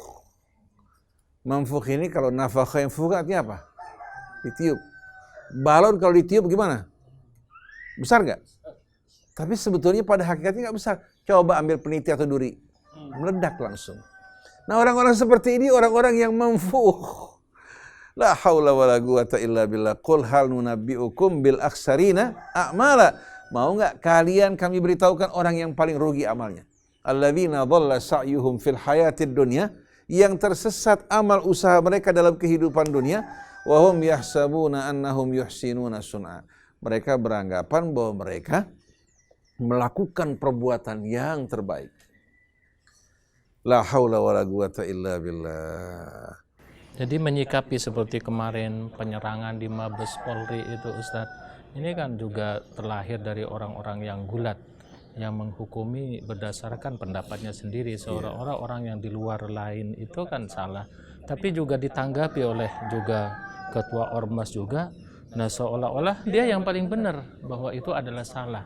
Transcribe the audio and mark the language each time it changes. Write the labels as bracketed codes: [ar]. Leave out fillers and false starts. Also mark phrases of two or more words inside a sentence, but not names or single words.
[id] Manfuh ini kalau nafakha yang fuh artinya apa? Ditiup. Balon kalau ditiup gimana? Besar nggak? Tapi sebetulnya pada hakikatnya nggak besar. Coba ambil peniti atau duri, meledak langsung. Nah, orang-orang seperti ini orang-orang yang manfuh. [ar] لا حول ولا قوة إلا بالله. قل هل ننبئكم بالأخسرين أعمالا. [id] Mau enggak kalian kami beritahukan orang yang paling rugi amalnya? [ar] الذين ضل سعيهم في الحياة الدنيا, [id] yang tersesat amal usaha mereka dalam kehidupan dunia, [ar] وهم يحسبون أنهم يحسنون صنعا. [id] Mereka beranggapan bahwa mereka melakukan perbuatan yang terbaik. [ar] لا حول ولا قوة إلا بالله. [id] Jadi menyikapi seperti kemarin penyerangan di Mabes Polri itu Ustadz, ini kan juga terlahir dari orang-orang yang gulat, yang menghukumi berdasarkan pendapatnya sendiri, seolah-olah orang yang di luar lain itu kan salah. Tapi juga ditanggapi oleh juga ketua Ormas juga, nah seolah-olah dia yang paling benar bahwa itu adalah salah.